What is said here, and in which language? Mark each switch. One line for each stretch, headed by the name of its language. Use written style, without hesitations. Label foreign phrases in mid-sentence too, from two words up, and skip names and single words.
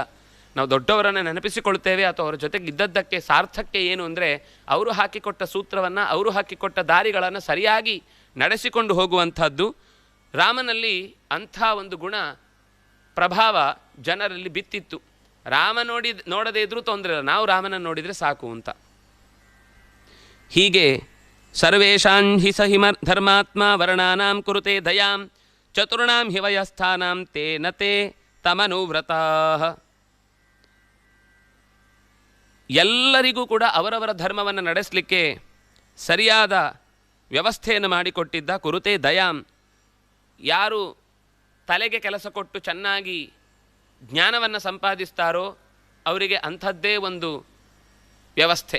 Kannada: ನಾವು ದೊಡ್ಡವರನ್ನು ನೆನಪಿಸಿಕೊಳ್ತೇವೆ ಅಥವಾ ಅವರ ಜೊತೆಗೆ ಇದ್ದದ್ದಕ್ಕೆ ಸಾರ್ಥಕ್ಯ ಏನು ಅಂದರೆ ಅವರು ಹಾಕಿಕೊಟ್ಟ ಸೂತ್ರವನ್ನು, ಅವರು ಹಾಕಿಕೊಟ್ಟ ದಾರಿಗಳನ್ನು ಸರಿಯಾಗಿ ನಡೆಸಿಕೊಂಡು ಹೋಗುವಂಥದ್ದು. ರಾಮನಲ್ಲಿ ಅಂಥ ಒಂದು ಗುಣ ಪ್ರಭಾವ ಜನರಲ್ಲಿ ಬಿತ್ತಿತ್ತು. ರಾಮ ನೋಡದೇ ಇದ್ರೂ ತೊಂದರೆ ಇಲ್ಲ, ನಾವು ರಾಮನನ್ನು ನೋಡಿದರೆ ಸಾಕು ಅಂತ.
Sanskrit: ಹೀಗೆ ಸರ್ವೇಷಾಂ ಹಿ ಸಹಿಮ ಧರ್ಮಾತ್ಮ ವರ್ಣಾನಾಂ ಕುರುತೆ ದಯಾಂ ಚತುರ್ಣಾಂ ಹಿ ವಯಸ್ಥಾನಾಂ ತೇನ ತೇ ತಮನುವ್ರತಾಃ.
Kannada: ಎಲ್ಲರಿಗೂ ಕೂಡ ಅವರವರ ಧರ್ಮವನ್ನು ನಡೆಸಲಿಕ್ಕೆ ಸರಿಯಾದ ವ್ಯವಸ್ಥೆಯನ್ನು ಮಾಡಿಕೊಟ್ಟಿದ್ದ.
Sanskrit: ಕುರುತೆ ದಯಾಂ,
Kannada: ಯಾರು ತಲೆಗೆ ಕೆಲಸ ಕೊಟ್ಟು ಚೆನ್ನಾಗಿ ಜ್ಞಾನವನ್ನು ಸಂಪಾದಿಸ್ತಾರೋ ಅವರಿಗೆ ಅಂಥದ್ದೇ ಒಂದು ವ್ಯವಸ್ಥೆ.